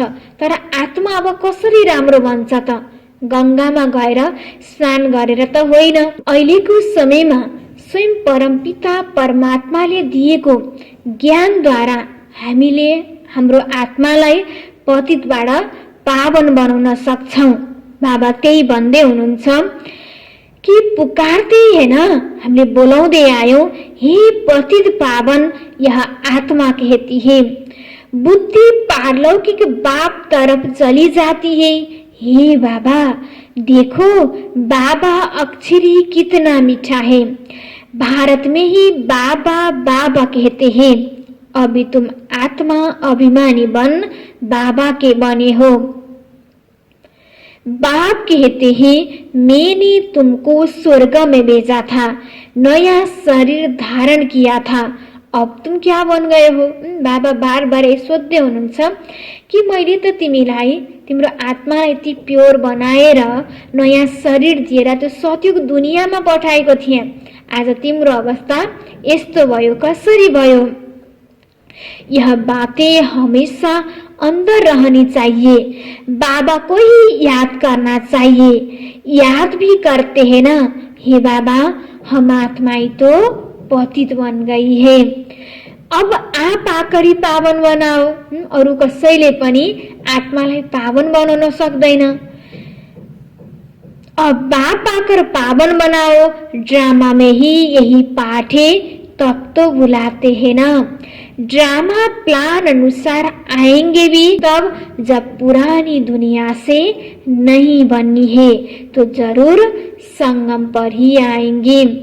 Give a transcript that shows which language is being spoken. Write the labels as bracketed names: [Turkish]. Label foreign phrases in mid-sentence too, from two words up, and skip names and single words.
[Nepali] तर आत्मा अब कसरी राम्रो बन्छ त? गंगामा गएर स्नान गरेर त होइन। अहिलेको समयमा स्वयं परमपिता परमात्माले दिएको ज्ञानद्वारा हामीले हाम्रो आत्मालाई पतितबाट पावन बनाउन सक्छौं। बाबा त्यही भन्दै हुनुहुन्छ कि [Hindi] पुकारते है ना, [Nepali] हामीले बोलाउँदै आयौं, [Hindi] हे पतित पावन यह आत्मा कहती है, बुद्धि पारलौकिक बाप तरफ चली जाती है। हे बाबा देखो, बाबा अक्षरी कितना मीठा है। भारत में ही बाबा बाबा कहते हैं। अभी तुम आत्मा अभिमानी बन बाबा के बने हो। बाप कहते हैं, मैंने तुमको स्वर्ग में भेजा था, नया शरीर धारण किया था, अब तुम क्या बन गए हो। [Nepali] बाबा बार बार सोध्दै हुनुहुन्छ कि मैले त तिमीलाई तिम्रो आत्मालाई यति प्योर बनाएर नयाँ शरीर दिएर त्यो सत्युग दुनियाँमा पठाएको थिएँ, आज तिम्रो अवस्था यस्तो भयो, कसरी भयो। [Hindi] यह बातें हमेशा अंदर रहनी चाहिए, बाबा को ही याद करना चाहिए। याद भी करते हैं ना, हे बाबा हम आत्माएं तो पतित बन गई है, अब आप आकरी पावन बनाओ। [Nepali] अरू कसैले पनि आत्मालाई पावन बनाउन सक्दैन। [Hindi] अब बाप आकर पावन बनाओ, ड्रामा में ही यही पाठ है, तब तो बुलाते हैं ना। ड्रामा प्लान अनुसार आएंगे भी तब, जब पुरानी दुनिया से नहीं बननी है तो जरूर संगम पर ही आएंगे।